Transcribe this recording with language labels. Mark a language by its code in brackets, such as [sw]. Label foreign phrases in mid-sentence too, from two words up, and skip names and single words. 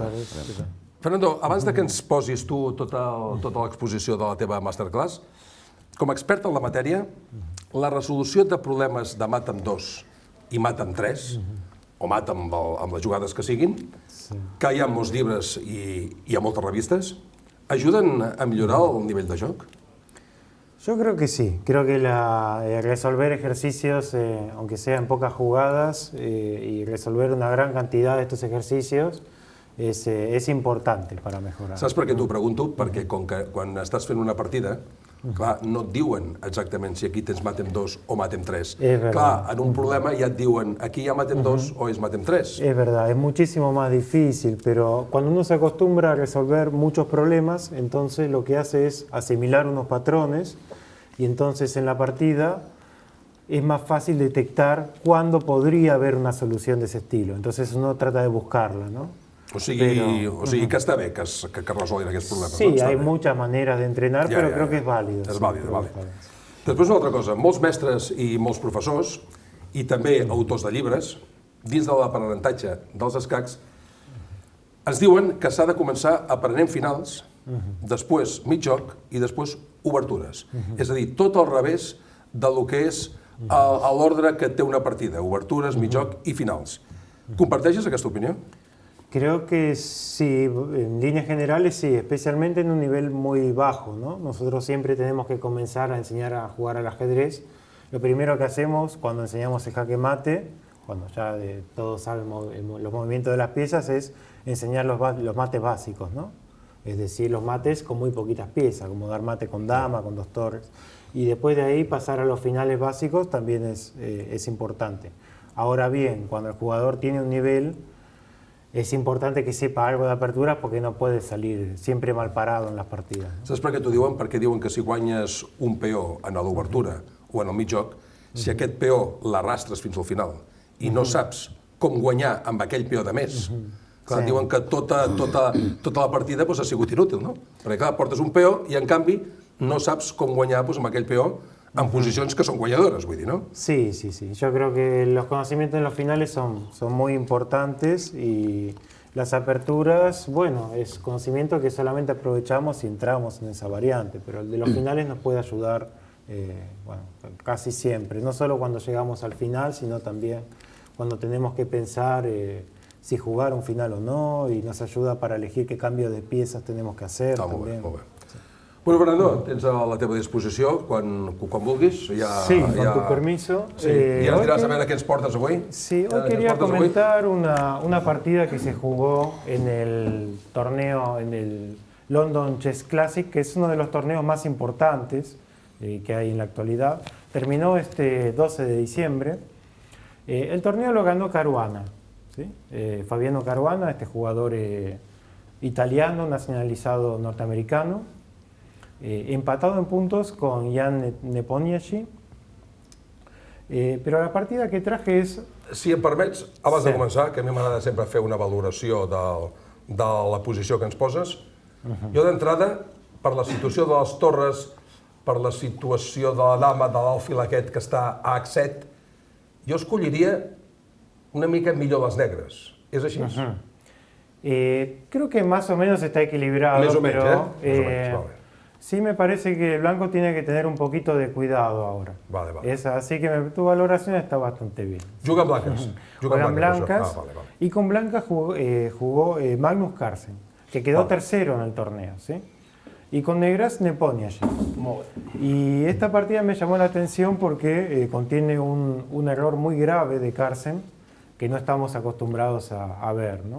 [ca] Fernando, abans de que ens posis tu tota l'exposició de la teva masterclass, com a expert en la matèria, la resolució de problemes de mat amb 2 i mat amb 3, o mat amb les jugades que siguin, que hi ha molts llibres i hi ha moltes revistes, ajuden a millorar el nivell de joc? [es] Yo creo que sí, creo que resolver ejercicios, aunque sea en pocas jugadas, y resolver una gran cantidad de estos ejercicios es importante para mejorar. [ca] Saps per què t'ho pregunto? Perquè com que quan estàs fent una partida, clar, no et diuen exactament si aquí tens mat amb 2 o mat amb 3. Clar, en un problema ja et diuen aquí hi ha mat amb 2 o és mat amb 3. [es] Es verdad, es muchísimo más difícil, pero cuando uno se acostumbra a resolver muchos problemas, entonces lo que hace es asimilar unos patrones y entonces en la partida es más fácil detectar cuándo podría haber una solución de ese estilo. Entonces uno trata de buscarla, ¿no? [ca] O sigui que està bé que resolguin aquests problemes. [es] Sí, hay muchas maneras de entrenar, pero creo que es válido. [ca] És vàlid, és vàlid. Després una altra cosa, molts mestres i molts professors, i també autors de llibres, dins de l'aprenentatge dels escacs, ens diuen que s'ha de començar aprenent finals, després mig joc i després obertures. És a dir, tot al revés del que és l'ordre que té una partida, obertures, mig joc i finals. Comparteixes aquesta opinió? [es] Creo que sí, en líneas generales sí, especialmente en un nivel muy bajo, ¿no? Nosotros siempre tenemos que comenzar a enseñar a jugar al ajedrez. Lo primero que hacemos cuando enseñamos el jaque mate, cuando ya todos saben los movimientos de las piezas, es enseñar los mates básicos, ¿no? Es decir, los mates con muy poquitas piezas, como dar mate con dama, con 2 torres. Y después de ahí pasar a los finales básicos también es importante. Ahora bien, cuando el jugador tiene un nivel, es importante que sepa algo de apertura porque no puede salir siempre mal parado en las partidas. [ca] Saps per què t'ho diuen? Perquè diuen que si guanyes un peó en l'obertura o en el mig joc, si aquest peó l'arrastres fins al final i no saps com guanyar amb aquell peó de més, clar, diuen que tota la partida ha sigut inútil, no? Perquè clar, portes un peó i en canvi no saps com guanyar amb aquell peó en posicions que són guanyadores, vull dir, no? [es] Sí, sí, sí. Yo creo que los conocimientos en los finales son muy importantes y las aperturas, bueno, es conocimiento que solamente aprovechamos si entramos en esa variante, pero el de los finales nos puede ayudar bueno, casi siempre, no solo cuando llegamos al final, sino también cuando tenemos que pensar si jugar un final o no, y nos ayuda para elegir qué cambio de piezas tenemos que hacer. [ca] Està [es] también. [ca] molt bé. Bueno, Fernando, tens a la teva disposició quan vulguis. [es] Sí, con tu permiso. [ca] I ens diràs a veure què ens portes avui. [es] Sí, hoy quería comentar una partida que se jugó en el torneo, en el London Chess Classic, que es uno de los torneos más importantes que hay en la actualidad. Terminó este 12 de diciembre. El torneo lo ganó Caruana, ¿sí? Fabiano Caruana, este jugador italiano, nacionalizado norteamericano. Empatado en puntos con Jan Nepomniachtchi, però la partida que traje és... [ca] Si em permets, abans de començar, que a mi m'agrada sempre fer una valoració de la posició que ens poses, jo d'entrada, per la situació de les torres, per la situació de la dama, de l'alfil aquest que està a H7, jo escolliria una mica millor les negres. És així? [es] Creo que más o menos está equilibrado, [ca] Més o menys, [es] pero [ca] Més o menys, vale. [es] Sí me parece que el blanco tiene que tener un poquito de cuidado ahora. [ca] Vale. [es] Así que tu valoración está bastante bien. [ca] Juga amb blanques. [es] Juegan blancas. Y con blancas jugó Magnus Carlsen, que quedó tercero en el torneo, ¿sí? Y con negras Nepomniachtchi. Y esta partida me llamó la atención porque contiene un error muy grave de Carlsen, que no estamos acostumbrados a ver, ¿no?